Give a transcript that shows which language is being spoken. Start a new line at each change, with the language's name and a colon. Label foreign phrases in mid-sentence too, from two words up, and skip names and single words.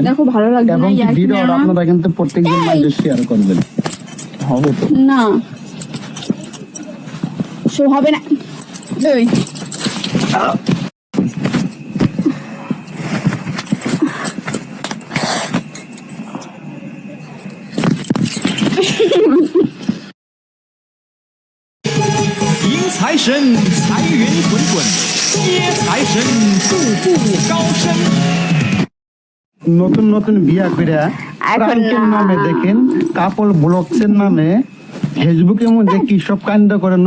Bangla: এবং কি ভিডিওটা আপনারা কিন্তু প্রত্যেকজন মানুষের শেয়ার করবেন। হবে তো না, শো হবে না।
Chinese: 迎财神，财源滚滚；接财神，步步高升。
Bangla: নতুন নতুন বিয়া করে প্রাঙ্কের নামে দেখেন
English: couple vlogs
Bangla: নামে ফেসবুকের মধ্যে কি সব কাণ্ড করে নতুন